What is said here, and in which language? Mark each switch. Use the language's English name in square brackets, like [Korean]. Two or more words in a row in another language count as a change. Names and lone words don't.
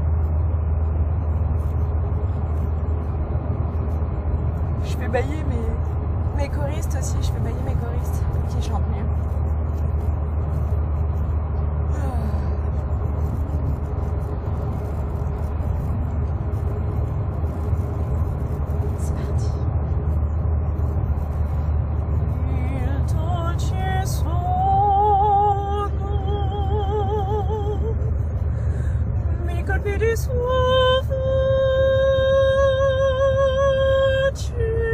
[French] Je fais bailler mes choristes aussi, je fais bailler mes choristes qui chantent mieux. C'est parti. [Italian] Il dolce suono, mi colpi di suo voce.